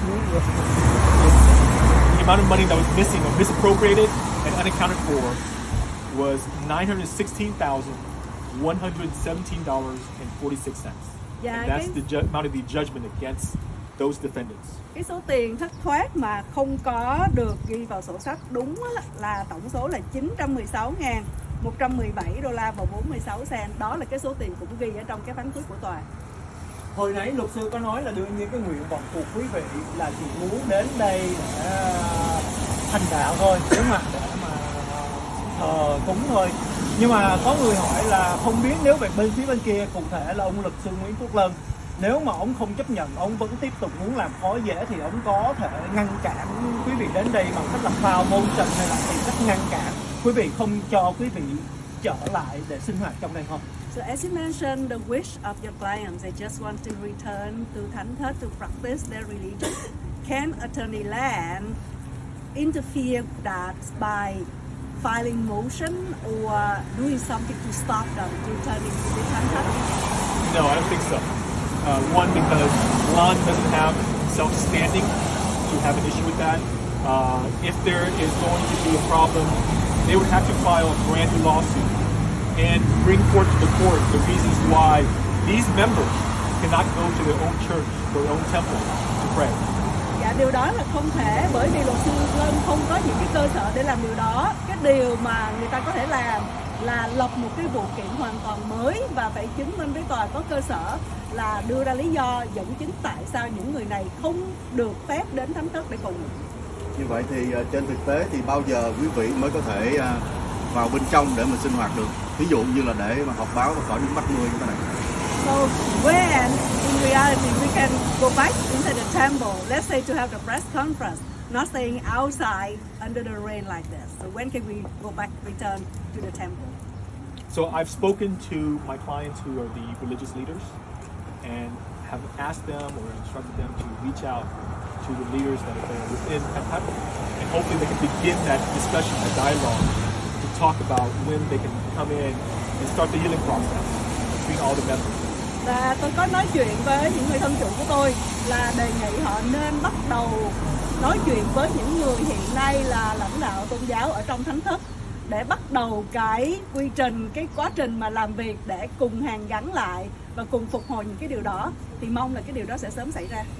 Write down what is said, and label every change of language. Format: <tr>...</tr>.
<en>The amount of money that was missing or misappropriated and unaccounted for was $916,117.46. Yeah, and that's the amount of the judgment against those defendants.</en> <vi>Cái số tiền thất thoát mà không có được ghi vào sổ sách đúng là tổng số là 916.117 đô la và 46 cent. Đó là cái số tiền cũng ghi ở trong cái phán quyết của tòa. Hồi nãy luật sư có nói là đương nhiên cái nguyện vọng của quý vị là chỉ muốn đến đây để hành đạo thôi, để mà thờ cúng thôi. Nhưng mà có người hỏi là không biết nếu về bên phía bên kia, cụ thể là ông luật sư Nguyễn Quốc Lân, nếu mà ông không chấp nhận, ông vẫn tiếp tục muốn làm khó dễ thì ông có thể ngăn cản quý vị đến đây bằng cách là phao môn trận hay là tìm cách ngăn cản quý vị không cho quý vị trở lại để sinh hoạt trong đây không?</vi> <en>So as you mentioned, the wish of your clients, they just want to return to Thánh Thất to practice their religion. Can Attorney Land interfere that by filing motion or doing something to stop them returning to the Thánh Thất? No, I don't think so. One, because Lan doesn't have self-standing to have an issue with that. If there is going to be a problem, they would have to file a brand new lawsuit and bring forth to the court the reasons why these members cannot go to their own church, their own temple to pray.</en> <vi>Dạ, điều đó là không thể, bởi vì luật sư Lân không có những cái cơ sở để làm điều đó. Cái điều mà người ta có thể làm là lập một cái vụ kiện hoàn toàn mới và phải chứng minh với tòa có cơ sở là đưa ra lý do dẫn chứng tại sao những người này không được phép đến Thánh Thất để cầu nguyện. Như vậy thì trên thực tế thì bao giờ quý vị mới có thể vào bên trong để mà sinh hoạt được? Ví dụ như là để mà họp báo và khỏi đứng bắt mưa như thế này.</vi> <en>So when in reality we can go back into the temple, let's say to have the press conference, not staying outside under the rain like this. So when can we go back, return to the temple? So I've spoken to my clients who are the religious leaders and have asked them or instructed them to reach out to the leaders that are within Thất, and hopefully they can begin that discussion, that dialogue, to talk about when they can come in and start the healing process between all the members.</en> <vi>Và tôi có nói chuyện với những người thân chủ của tôi là đề nghị họ nên bắt đầu nói chuyện với những người hiện nay là lãnh đạo tôn giáo ở trong Thánh Thất để bắt đầu cái quy trình, cái quá trình mà làm việc để cùng hàn gắn lại và cùng phục hồi những cái điều đó, thì mong là cái điều đó sẽ sớm xảy ra.</vi>